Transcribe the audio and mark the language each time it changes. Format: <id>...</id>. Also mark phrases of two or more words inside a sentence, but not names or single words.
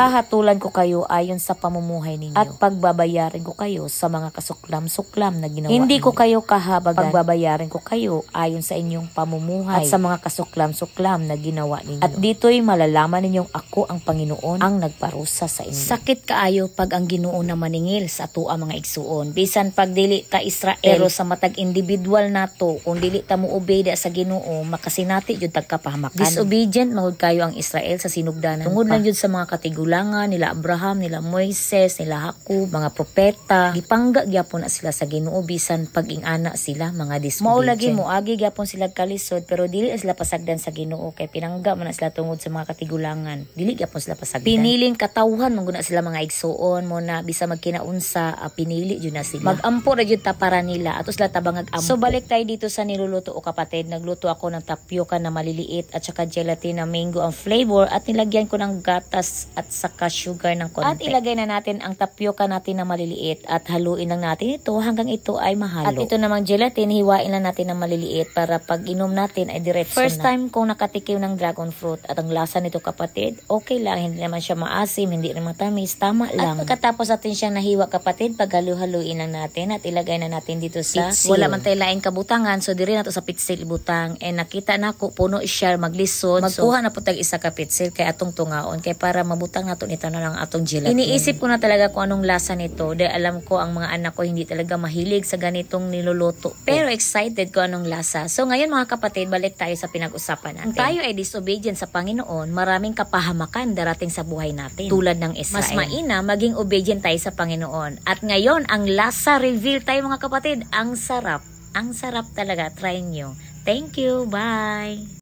<tl>Hahatulan ko kayo ayon sa pamumuhay ninyo at pagbabayarin ko kayo sa mga kasuklam-suklam na ginawa Hindi ko kayo kahabagan. Pagbabayarin ko kayo ayon sa inyong pamumuhay at sa mga kasuklam-suklam na ginawa ninyo. At dito'y malalaman ninyong ako ang Panginoon ang nagparusa sa inyo.</tl> <ceb>Sakit kaayo pag ang Ginoo na maningil sa atua mga igsuon. Bisan pag dili ta Israel, pero sa matag individual nato, kung dili ta mo obeda sa Ginoo, makasinati jud tagkapahamakan. Disobedient mahud kayo ang Israel sa sinugdanan. Tungod lang jud sa mga katigulangan nila Abraham, nila Moises, nila Jacob, mga propeta, gipangga gyapon na sila sa Ginoo bisan pag-ingana sila mga disobedient. Mao lagi moagi gyapon sila kalisod pero dili sila pasagdan sa Ginoo kay pinangga man sila tungod sa mga katigulangan. Dili gyapon sila pasagdan. Piniling katawhan man guna sila mga igsuon mo na bisa magkinaunsa, pinili jud na sila. Magampo ra jud ta para nila ato sila tabang agampo.</ceb> <tl>So balik tayo dito sa niluluto o kapatid. Nagluto ako ng tapioca na maliliit at saka gelatin na mango ang flavor at nilagyan ko ng gatas at saka sugar ng konti. At ilagay na natin ang tapioca natin na maliliit at haluin lang natin ito hanggang ito ay mahalo. At ito namang gelatin, hiwain lang natin na maliliit para pag inom natin ay diretso na. First time kong nakatikim ng dragon fruit at ang lasa nito kapatid, okay lang. Hindi naman siya maasim, hindi rin matamis, tama lang. At pagkatapos natin siyang nahiwa kapatid, pag halu-haluin lang natin at ilagay na natin dito sa pitsil.</tl> <ceb>Wala man tayo laing kabutangan, so diri na to sa pitsil butang. And nakita na ko, puno siya maglisod. Magkuha na po tag isa ka pitsil kay atong tungaon kay para mabutang nato nito na lang atong gelatin.</ceb> <tl>Iniisip ko na talaga kung anong lasa nito dahil alam ko ang mga anak ko hindi talaga mahilig sa ganitong niluluto. Pero excited ko anong lasa. So ngayon mga kapatid, balik tayo sa pinag-usapan natin. Kung tayo ay disobedient sa Panginoon, maraming kapahamakan darating sa buhay natin. Tulad ng Israel. Mas maina maging obedient tayo sa Panginoon. At ngayon, ang lasa reveal tayo mga kapatid. Ang sarap. Ang sarap talaga. Try nyo.</tl> <en>Thank you. Bye.</en>